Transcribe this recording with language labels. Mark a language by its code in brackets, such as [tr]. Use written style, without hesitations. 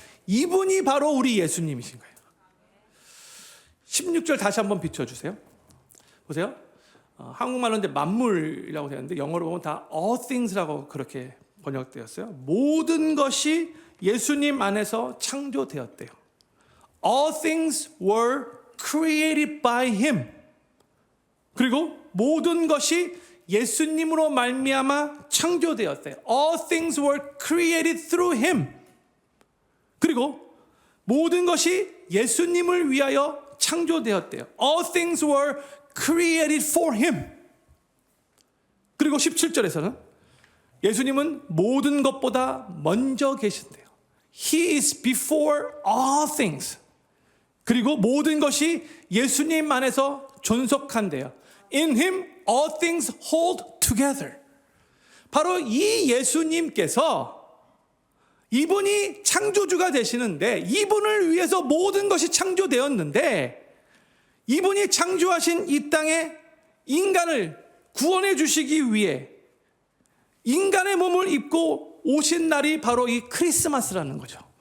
[ko] 이분이 바로 우리 예수님이신 거예요. 16절 다시 한번 비춰주세요. 보세요. 한국말로 이제 만물이라고 되는데 영어로 보면 다 [en] all things [ko] 라고 그렇게 번역되었어요. 모든 것이 예수님 안에서 창조되었대요. [en] All things were created by him. [ko] 그리고 모든 것이 예수님으로 말미암아 창조되었대요. [en] All things were created through him. [ko] 그리고 모든 것이 예수님을 위하여 창조되었대요. [en] All things were created for him. [ko] 그리고 17절에서는 예수님은 모든 것보다 먼저 계신대요. [en] He is before all things. [ko] 그리고 모든 것이 예수님 안에서 존속한대요. [en] In him all things hold together. [ko] 바로 이 예수님께서 이분이 창조주가 되시는데, 이분을 위해서 모든 것이 창조되었는데, 이분이 창조하신 이 땅에 인간을 구원해 주시기 위해 인간의 몸을 입고 오신 날이 바로 이 크리스마스라는 거죠.